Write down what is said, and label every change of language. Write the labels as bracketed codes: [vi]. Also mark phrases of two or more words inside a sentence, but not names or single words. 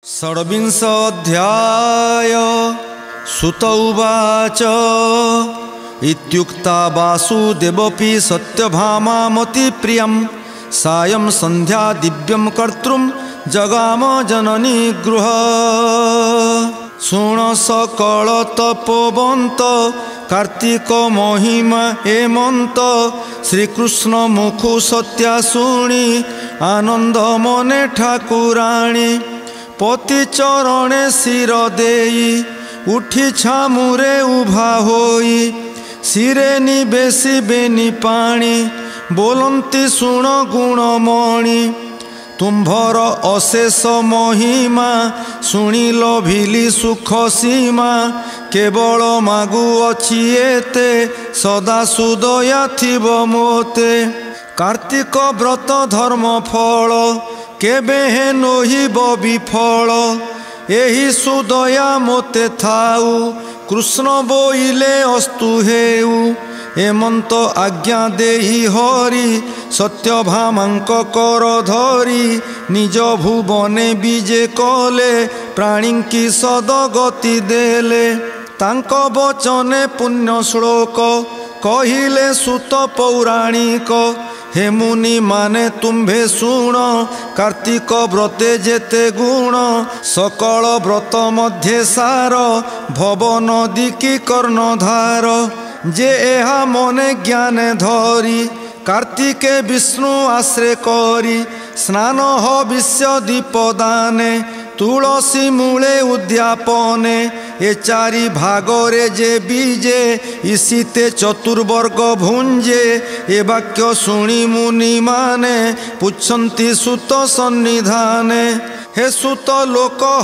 [sa] षड्विंशोऽध्याय सुत उवाच इत्युक्ता वासुदेवपि सत्यभामामति प्रियं सायं संध्या दिव्यं कर्तृं जगाम जननी गृह [or] ଶୁଣ ସକଳ ତପୋବନ୍ତ କାର୍ତ୍ତିକ ମହିମା ହେମନ୍ତ ଶ୍ରୀକୃଷ୍ଣ ମୁଖୁ ସତ୍ୟା ଶୁଣି ଆନନ୍ଦ ମନେ ଠାକୁରାଣୀ ପତି ଚରଣେ ଶିର ଦେଇ ଉଠି ଛାମୁରେ ଉଭା ହୋଇ ଶିରେ ନିବେସି ବେନି ପାଣି ବୋଲନ୍ତି ଶୁଣ ଗୁଣମଣି ତୁମ୍ଭର ଅଶେଷ ମହିମା ଶୁଣି ଲୋଭିଲି ସୁଖ ସୀମା କେବଳ ମାଗୁଅଛି ଏତେ ସଦା ସୁଦୟା ଥିବ ମୋତେ କାର୍ତ୍ତିକ ବ୍ରତ ଧର୍ମ ଫଳ କେବେ ହେ ନୋହିବ ବିଫଳ ଏହି ସୁଦୟା ମୋତେ ଥାଉ କୃଷ୍ଣ ବୋଇଲେ ଅସ୍ତୁ ହେଉ ହେମନ୍ତ ଆଜ୍ଞା ଦେହି ହରି ସତ୍ୟଭାମାଙ୍କ କର ଧରି ନିଜ ଭୁବନେ ବିଜେ କଲେ ପ୍ରାଣୀଙ୍କି ସଦଗତି ଦେଲେ ତାଙ୍କ ବଚନେ ପୁଣ୍ୟ ଶ୍ଳୋକ କହିଲେ ସୁତ ପୌରାଣିକ ହେ ମୁନି ମାନେ ତୁମ୍ଭେ ଶୁଣ କାର୍ତ୍ତିକ ବ୍ରତେ ଯେତେ ଗୁଣ ସକଳ ବ୍ରତ ମଧ୍ୟ ସାର ଭବ ନଦୀ କି କର୍ଣ୍ଣଧାର ଯେ ଏହା ମନେ ଜ୍ଞାନ ଧରି କାର୍ତ୍ତିକେ ବିଷ୍ଣୁ ଆଶ୍ରୟ କରି ସ୍ନାନ ହବିଷ୍ୟ ଦୀପଦାନେ ତୁଳସୀ ମୂଳେ ଉଦ୍ୟାପନେ ଏ ଚାରି ଭାଗରେ ଯେ ବୀଜେ ଇସିତେ ଚତୁର୍ବର୍ଗ ଭୁଞ୍ଜେ ଏ ବାକ୍ୟ ଶୁଣି ମୁନି ମାନେ ପୁଚ୍ଛନ୍ତି ସୁତ ସନ୍ନିଧାନେ ହେ ସୁତ ଲୋକ